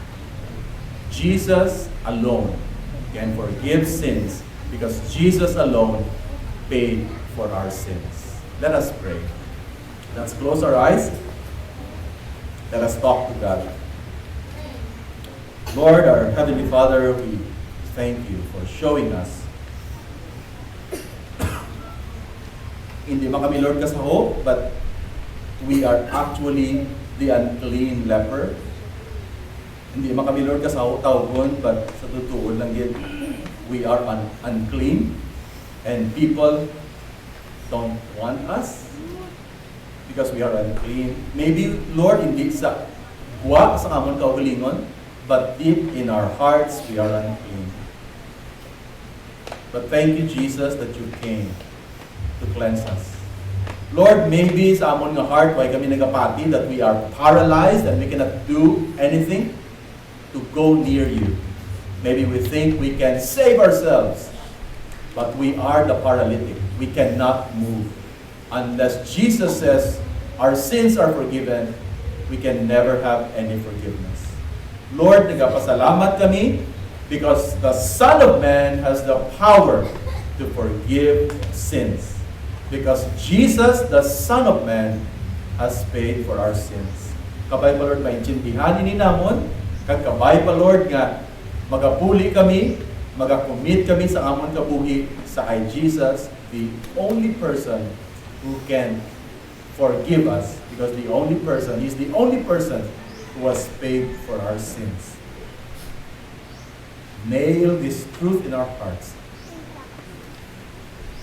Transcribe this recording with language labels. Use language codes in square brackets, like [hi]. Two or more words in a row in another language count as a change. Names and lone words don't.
[en] Jesus alone can forgive sins because Jesus alone paid for our sins. Let us pray. Let's close our eyes. Let us talk to God. Lord, our Heavenly Father, we thank you for showing us. [hil] Hindi man kami, Lord, kasaho, [en] but we are actually the unclean leper. [hil] Hindi man kami, Lord, kasaho tawgon, [tl] but sa totoo lang yun, [en] we are unclean, and people don't want us because we are unclean. Maybe, Lord, [hil] hindi sa huwa sa amon kaugalingon, [en] but deep in our hearts, we are unclean. But thank you, Jesus, that you came to cleanse us. [hil] Lord, maybe sa amon nga heart, why kami nagapati, [en] that we are paralyzed and we cannot do anything to go near you. Maybe we think we can save ourselves, but we are the paralytic. We cannot move. Unless Jesus says our sins are forgiven, we can never have any forgiveness. Lord, [hil] nagapasalamat kami [en] because the Son of Man has the power to forgive sins. Because Jesus, the Son of Man, has paid for our sins. [hil] Kabay pa, Lord, maintindihan ni namon, kag kabay pa, Lord, nga magapuli kami, magakumit kami sa amon kabuhi sa kay Jesus, [en] the only person who can forgive us, because He's the only person who has paid for our sins. Nail this truth in our hearts for your sake.